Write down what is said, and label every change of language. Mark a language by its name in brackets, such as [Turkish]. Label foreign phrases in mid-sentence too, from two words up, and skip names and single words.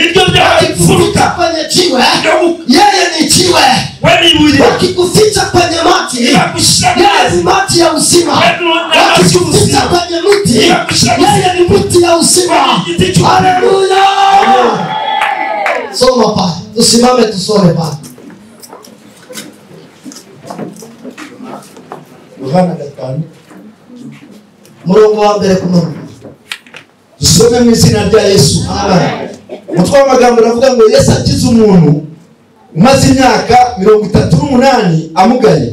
[Swahili] Wakikuficha kwenye jiwe, yeye ni jiwe. Wakikuficha kwenye maji, yeye ni maji ya uzima. Wakikuficha kwenye mti, yeye ni mti ya uzima. Haleluya. Soma pale. Tusimame tusome pale. [Rundi] Yohana 5 murongo wa mbere kuno. Tusome mu izina rya Yesu. Amen. Mutwa amagambo ravuga ngo Yesu akiza umuntu umaze imyaka 38 amugaye.